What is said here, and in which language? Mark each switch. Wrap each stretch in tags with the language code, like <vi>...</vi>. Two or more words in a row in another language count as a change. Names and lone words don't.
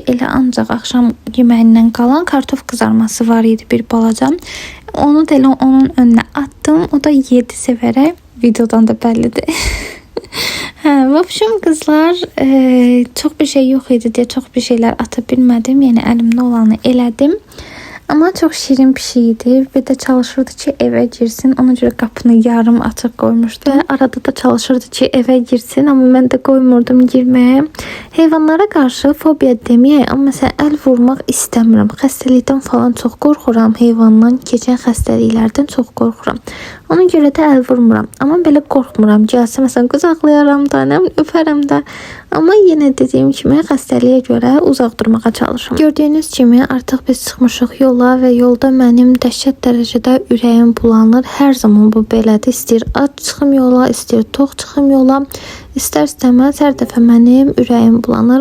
<az>Elə ancaq axşam yeməyindən qalan kartof qızarması var idi bir balaca. Onu da elə onun önünə attım. O da yedi sevərək. Videodan da bəllidir. Vəbşim kızlar, çox bir şey yox idi deyə çox bir şeylər ata bilmədim. Yəni əlimdə olanı elədim.</az> <tr>Ama çok şirin bir şeydi. Bir de çalışırdı ki eve girsin. Ona göre kapını yarım açık koymuştu. Ve arada da çalışırdı ki eve girsin. Ama ben de koymurdum girmeye.</tr> <az>Hayvanlara karşı fobiya deməyək. Ama mesela el vurmaq istəmirəm. Xəstəlikdən falan çok qorxuram. Heyvandan keçən xəstəliklərdən çok qorxuram. Ona göre de el vurmuram. Ama belə qorxmuram. Gəlsə mesela qucaqlayaram da, öpərəm də. Ama yine dediğim kimi xəstəliyə görə uzaq durmağa çalışıram. Gördüyünüz kimi artıq biz çıxmışıq yola və yolda mənim dəhşət dərəcədə ürəyim bulanır. Hər zaman bu belədir. İstəyir ac çıxım yola, istəyir tox çıxım yola. İstər-istəməz hər dəfə mənim ürəyim bulanır.</az>